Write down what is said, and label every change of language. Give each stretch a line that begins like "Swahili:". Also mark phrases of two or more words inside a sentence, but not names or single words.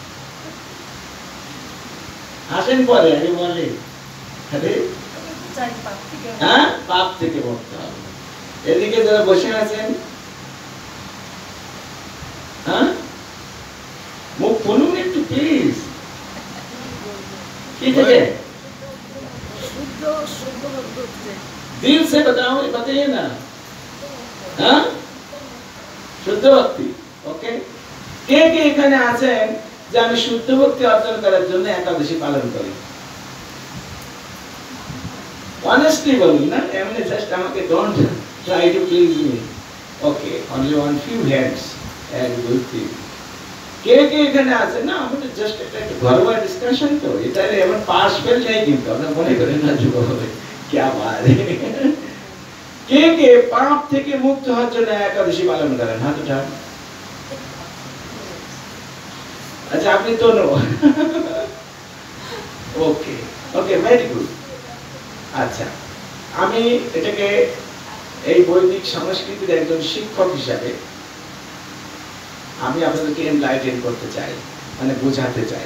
Bangla: আসেন পরে আগে বলে। হ্যাঁ, পাপ থেকে মুক্ত হবে। এদিকে যারা বসে আছেন, হ্যাঁ, মুখ খুলুন একটু প্লিজ। কি থেকে?
Hindi: दिल से बताओ, बताइए ना। हाँ,
Bangla: শুদ্ধ ভক্তি। ওকে, কে কে এখানে আছেন যে আমি শুদ্ধ ভক্তি অর্জন করার জন্য একাদশী পালন করি? অনেস্টলি বলুন না, এমনি জাস্ট আমাকে
English: don't try to please me. okay, only one few hands.
Bangla: এক দুই তিন। কে কে এখানে আছেন? না, আমাদের জাস্ট একটা ঘরোয়া ডিসকাশন, তো এটা এমন
English: pass fail
Bangla: নেই, কিন্তু আপনারা মনে করেন না যুব হবে
Hindi: क्या बात है।
Bangla: কে কে পাপ থেকে মুক্ত হওয়ার জন্য একাদশী পালন করেন? হাত উঠান। আচ্ছা, আপনি তো নো।
English: okay okay, very good.
Bangla: আচ্ছা, আমি এটাকে এই বৈদিক সংস্কৃতির একজন শিক্ষক হিসাবে আমি আপনাদেরকে এনলাইটেন করতে চাই, মানে বোঝাতে চাই।